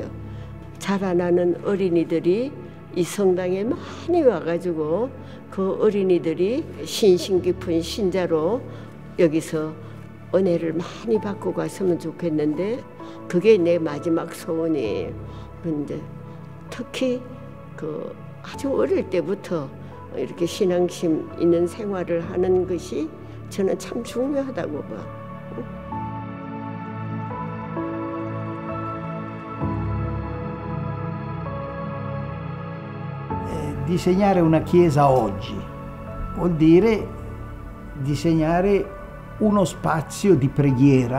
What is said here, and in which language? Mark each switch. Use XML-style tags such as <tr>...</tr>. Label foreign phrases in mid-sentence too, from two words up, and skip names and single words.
<ko>자라나는 어린이들이 이 성당에 많이 와가지고 그 어린이들이 신심 깊은 신자로 여기서 은혜를 많이 받고 갔으면 좋겠는데 그게 내 마지막 소원이에요. 그런데 특히 그 아주 어릴 때부터 이렇게 신앙심 있는 생활을 하는 것이 저는 참 중요하다고 봐.</ko> <it>Disegnare una chiesa oggi vuol dire disegnare uno spazio di preghiera.</it>